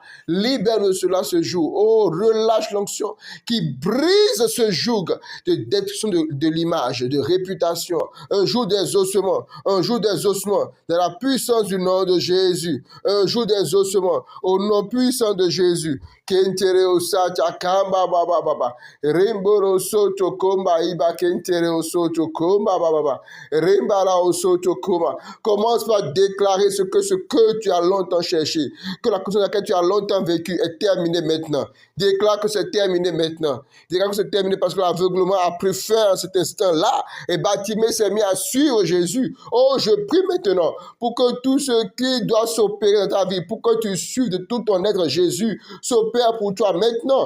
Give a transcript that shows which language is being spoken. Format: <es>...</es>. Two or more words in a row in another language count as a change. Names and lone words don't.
<fr>Libère-nous de cela ce jour. Oh, relâche l'onction qui brise ce joug de destruction de l'image, de réputation. Un jour des ossements, un jour des ossements, de la puissance du nom de Jésus. Un jour des ossements, au nom puissant de Jésus. Kentere osata kamba baba baba. Rimboro soto komba iba kentere osoto komba baba baba. Rimbara osoto komba. Commence par déclarer ce que tu as longtemps cherché, que la condition dans laquelle tu as longtemps vécu est terminée maintenant. Déclare que c'est terminé maintenant. Déclare que c'est terminé parce que l'aveuglement a pris fin à cet instant-là et Bartimée s'est mis à suivre Jésus. Oh, je prie maintenant pour que tout ce qui doit s'opérer dans ta vie, pour que tu suives de tout ton être Jésus, s'opère pour toi maintenant.</fr>